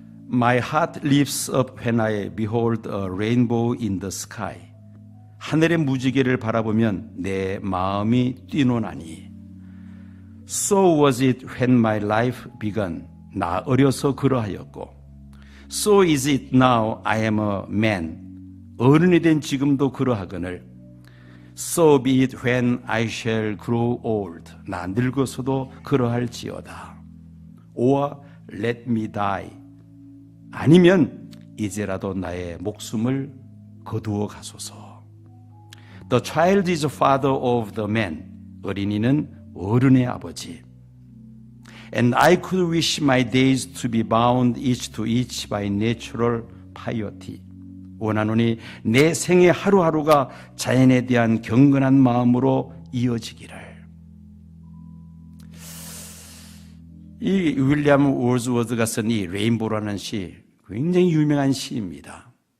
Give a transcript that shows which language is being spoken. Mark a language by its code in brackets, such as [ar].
[en] My heart lifts up when I behold a rainbow in the sky. [ko] 하늘의 무지개를 바라보면 내 마음이 뛰노나니. [en] So was it when my life began. [ko] 나 어려서 그러하였고. [en] So is it now I am a man. [ko] 어른이 된 지금도 그러하거늘. [en] So be it when I shall grow old. [ko] 나 늙어서도 그러할지어다. [en] Or let me die. [ko] 아니면 이제라도 나의 목숨을 거두어 가소서. [en] The child is father of the man. [ko] 어린이는 어른의 아버지. [en] And I could wish my days to be bound each to each by natural piety. [ko] 원하노니 내 생의 하루하루가 자연에 대한 경건한 마음으로 이어지기를. 이 윌리엄 월즈워드가 쓴 이 레인보라는 시 굉장히 유명한 시입니다.